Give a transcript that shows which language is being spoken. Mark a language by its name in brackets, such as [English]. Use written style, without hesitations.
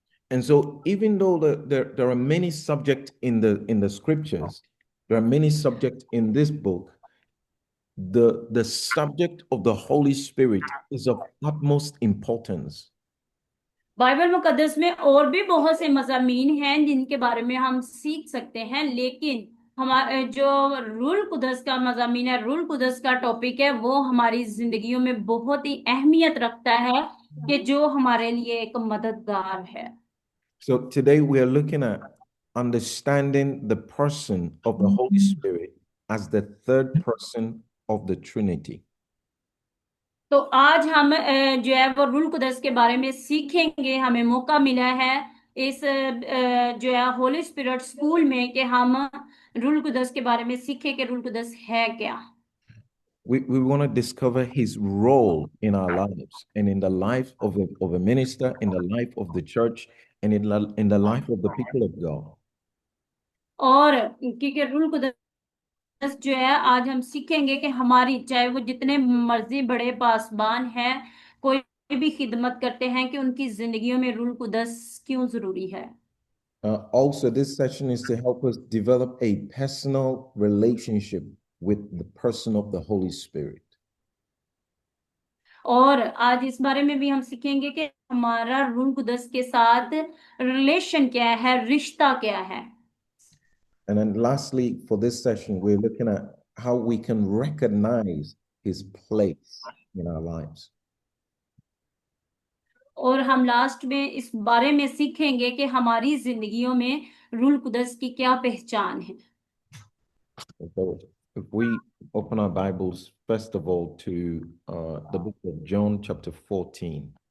[English] And so, even though there are many subjects in the scriptures, there are many subjects in this book, the subject of the Holy Spirit is of utmost importance. [Hindi] Bible मुकद्दस में और भी बहुत से मज़ामीन हैं जिनके बारे में हम सीख सकते हैं, लेकिन हमारे जो रूह कुदस का मज़ामीन है, रूह कुदस का टॉपिक है, वो हमारी जिंदगियों में बहुत ही अहमियत रखता है कि जो हमारे लिए एक मददगार है। [English] So today we are looking at understanding the person of the Holy Spirit as the third person of the Trinity. [Hindi] तो आज हम जो है वो रूह कुदस के बारे में सीखेंगे। हमें मौका मिला है इस जो है होली स्पिरिट स्कूल में कि हम रूह कुदस के बारे में सीखें कि रूह कुदस है क्या। [English] we want to discover his role in our lives and in the life of a minister, in the life of the church, and in the life of the people of God. [Hindi] और क्योंकि rule कुदस जो है आज हम सीखेंगे कि हमारी चाहे वो जितने मर्जी बड़े पासबान हैं, कोई भी खिदमत करते हैं, कि उनकी जिंदगियों में रूल कुदस क्यों जरूरी है। [English] Also, this session is to help us develop a personal relationship with the person of the Holy Spirit. [Hindi] और आज इस बारे में भी हम सीखेंगे कि हमारा रूल कुदस के साथ रिलेशन क्या है, रिश्ता क्या है। [English] And then lastly, for this session, we're looking at how we can recognize his place in our lives. [Hindi] और हम लास्ट में इस बारे में सीखेंगे कि हमारी जिंदगियों में रूल कुदस की क्या पहचान है। [English] So if we open our Bibles, first of all, to the book of John, chapter 14.